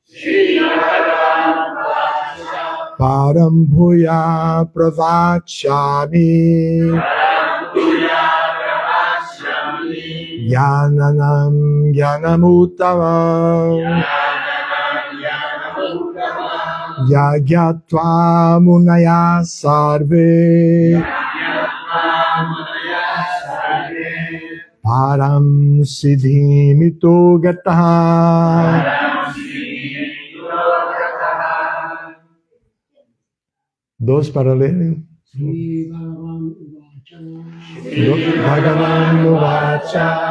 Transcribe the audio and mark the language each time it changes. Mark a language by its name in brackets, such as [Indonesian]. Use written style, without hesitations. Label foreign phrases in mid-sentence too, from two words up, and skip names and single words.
[Sanskrit] Param Bhuya Pravakshami Jnanam Jnanamuttamam Yagyatva Munaya Sarve Param Siddhimito Gataha. [Spanish] Dos para leer. [Sanskrit] Bhagavan Uvacha